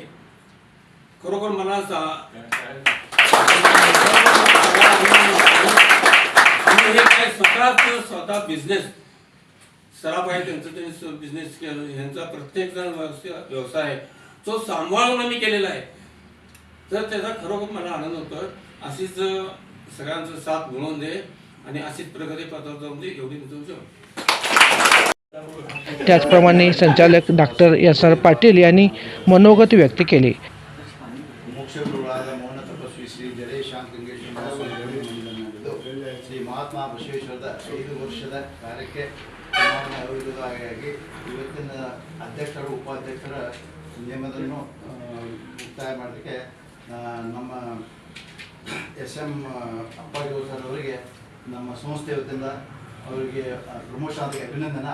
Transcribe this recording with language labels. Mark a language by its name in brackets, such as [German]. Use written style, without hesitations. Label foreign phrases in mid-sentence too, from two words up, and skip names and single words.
[Marathi] खरोखर मला हे काय स्वतः बिझनेस सराफ आहे, त्यांचं बिझनेस ह्यांचा प्रत्येक जण व्यवसाय आहे तो सांभाळून आम्ही केलेला आहे. तर त्याचा खरोखर मला आनंद होतो. अशीच सगळ्यांचं साथ मिळवून दे आणि अशीच प्रगती पथावर जाऊन दे, एवढी तुमचं. त्याचप्रमाणे संचालक डॉक्टर SR पाटील यांनी मनोगत व्यक्त केले. [Kannada] ಶ್ರೀ ಮಹಾತ್ಮ ಬಸವೇಶ್ವರದ 5 ವರ್ಷದ ಕಾರ್ಯಕ್ಕೆ ಚುನಾವಣೆ ಅವಿರೋಧವಾಗಿ ಇವತ್ತಿನ ಅಧ್ಯಕ್ಷರು ಉಪಾಧ್ಯಕ್ಷರ ನೇಮಕವನ್ನು ಮುಕ್ತಾಯ ಮಾಡಲಿಕ್ಕೆ ನಮ್ಮ SM ಅಪ್ಪಾಜಿ ಸರ್ ಅವರಿಗೆ ನಮ್ಮ ಸಂಸ್ಥೆ ವತಿಯಿಂದ ಅವರಿಗೆ ಪ್ರಮೋಷನ್ ಆದ ಅಭಿನಂದನೆ.